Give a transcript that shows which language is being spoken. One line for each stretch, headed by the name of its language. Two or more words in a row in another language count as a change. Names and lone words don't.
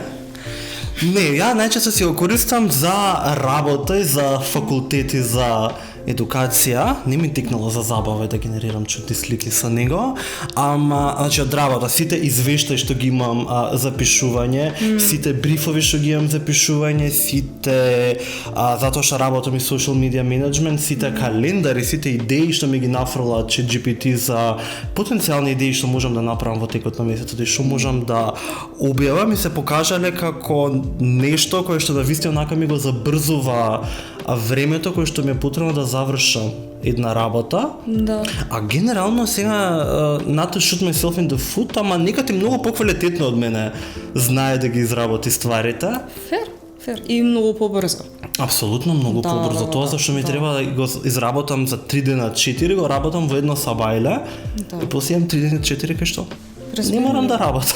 Macedonian: Не, ја најчесто си го користам за работа и за факултети за едукација. Не ми тикнало за забава да генерирам чудни слики со него, ама значи од работа сите извештаи што ги имам за пишување, сите брифови што ги имам за пишување, сите затоа што работам и
English: social media management,
Macedonian: сите календари, сите идеи што ми ги нафрлаат ChatGPT за потенцијални идеи што можам да направам во текот на месецот и што можам да објавам и се покажале како нешто кое што навистина онака ми го забрзува времето кое што ми е потребно да завршам една работа. Да. А генерално сега
English: not to shoot myself in the foot,
Macedonian: ама некаде многу поквалитетно од мене знае да ги изработи стварите. Фер. И многу побрзо. Апсолутно многу побрзо. Тоа зашто ми треба да го изработам за 3 дена 4, го работам во едно сабајле и после имам 3 дена 4 кај што не морам да работам.